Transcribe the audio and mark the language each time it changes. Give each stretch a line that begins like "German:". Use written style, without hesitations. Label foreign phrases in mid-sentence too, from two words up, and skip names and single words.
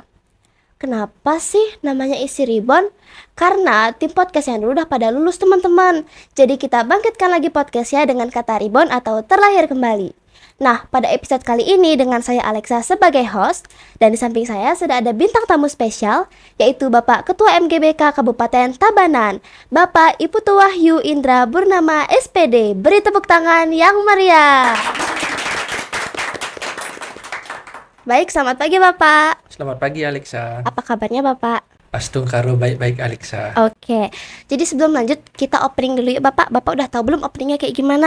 Indonesian: Kenapa sih namanya isi Ribbon? Karena tim podcast yang dulu udah pada lulus teman-teman. Jadi kita bangkitkan lagi podcastnya dengan kata Ribbon atau terlahir kembali. Nah, pada episode kali ini dengan saya Alexa sebagai host, dan di samping saya sudah ada bintang tamu spesial, yaitu Bapak Ketua MGBK Kabupaten Tabanan, Bapak Iputu Wahyu Indra Burnama SPD. Beri tepuk tangan yang meriah. Baik, selamat pagi Bapak. Selamat pagi Alexa. Apa kabarnya Bapak? Astungkaro baik-baik Alexa. Oke, jadi sebelum lanjut kita opening dulu ya Bapak. Bapak udah tahu belum openingnya kayak gimana?